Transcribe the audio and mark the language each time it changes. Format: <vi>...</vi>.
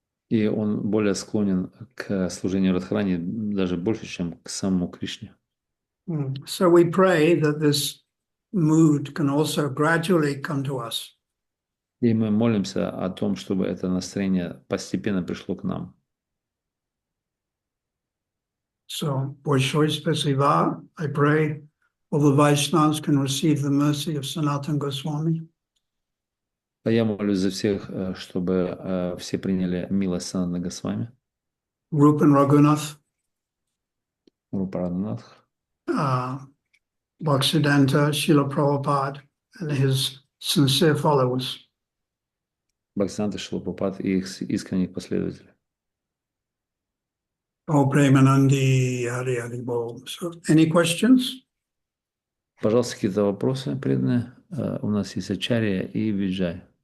<ru>И он более склонен к служению Радхарани даже больше, чем к самому Кришне.</ru> <en>So we pray that this mood can also gradually come to us.</en> <ru>И мы молимся о том, чтобы это настроение постепенно пришло к нам. So, Большое спасибо.</ru> <en>I pray all the Vaishnavas can receive the mercy of Sanatana Goswami.</en> <ru>А я молюсь за всех, чтобы все приняли милость Санатана Госвами,</ru> <en>Rupan Raghunath,</en> <ru>Рупа Рагунатх,</ru> <en>Bhaktisiddhanta, Srila Prabhupada, and his sincere followers.</en> <ru>Бхактисиданта Шрила Прабхупад и их искренних последователей.</ru> <en>Oh, Premanandi, Hari Hari Bol. So, any questions?</en> <ru>Пожалуйста, какие-то вопросы преданные? У нас есть Ачарья и Виджай.</ru>